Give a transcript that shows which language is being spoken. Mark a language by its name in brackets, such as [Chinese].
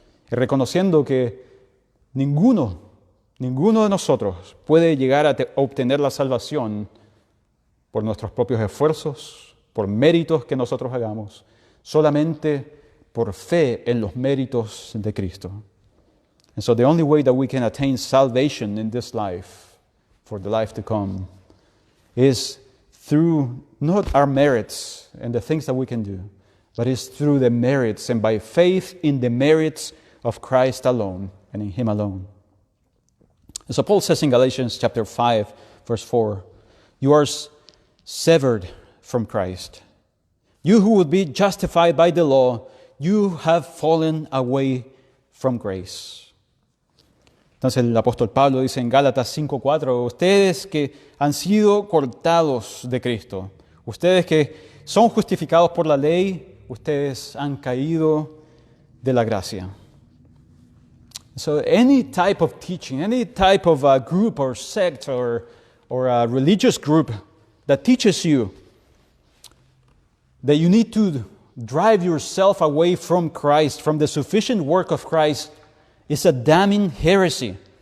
[Spanish] Y reconociendo que ninguno de nosotros puede llegar a obtener la salvación por nuestros propios esfuerzos, por méritos que nosotros hagamos, solamente por fe en los méritos de Cristo. [English] And so the only way that we can attain salvation in this life, for the life to come, is through not our merits and the things that we can do, but is through the merits and by faith in the merits of Christ alone and in Him alone. And so Paul says in Galatians chapter 5, verse 4, you are severed from Christ. You who would be justified by the law, you have fallen away from grace. [Spanish] Entonces el apóstol Pablo dice en Gálatas 5:4, ustedes que han sido cortados de Cristo, ustedes que son justificados por la ley, ustedes han caído de la gracia. [English] So any type of teaching, any type of group or sect or a religious group that teaches you that you need to drive yourself away from Christ, from the sufficient work of Christ, is a damning heresy.